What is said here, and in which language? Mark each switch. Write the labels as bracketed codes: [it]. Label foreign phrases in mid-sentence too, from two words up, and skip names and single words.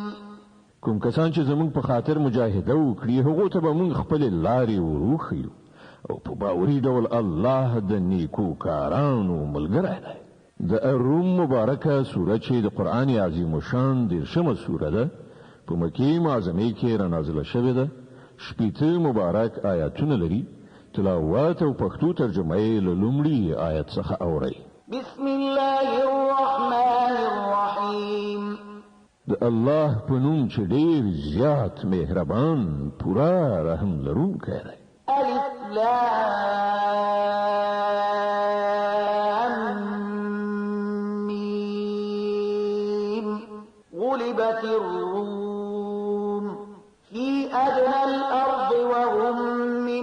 [ps] کوم کسان چې زمونږ په خاطر مجاهده وکړي هغو ته به مونږ خپلې لارې وروښیو او په باوري ډول الله د نیکو کارانو ملګری دی. د الروم مبارکه سوره چې د قرآن عظیم شان 10مه سوره ده، په مکې معظمه کې را نازله شوې ده. 80 مبارک آیاتونه لري. تلاوت او پښتو ترجمه یې له لومړي آیت څخه اورئ. [ar] بسم الله الرحمن الرحيم. [ps] د الله په نوم چې ډېر زیات مهربان پورا رحم لرونکی دی. [ar] ألف لام ميم. غلبت الروم في أدنى الأرض وهم من